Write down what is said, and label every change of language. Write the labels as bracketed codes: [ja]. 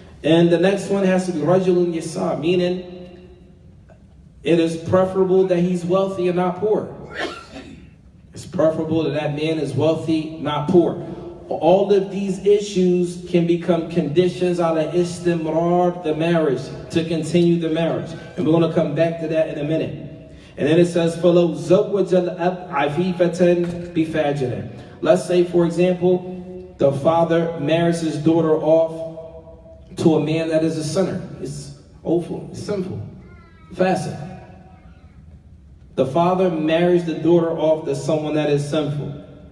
[en] And the next one has to be Rajulun Yasa, meaning it is preferable that he's wealthy and not poor. It's preferable that that man is wealthy, not poor. All of these issues can become conditions [ar] ala istimrar, [en] the marriage, to continue the marriage. And we're going to come back to that in a minute. And then it says, [ar] فَلَوْ زَوَّجَ الْأَبْ عَفِيفَةً بِفَاجِرٍ. [en] Let's say, for example, the father marries his daughter off to a man that is a sinner. It's awful, it's sinful, fasid. The father marries the daughter off to someone that is sinful.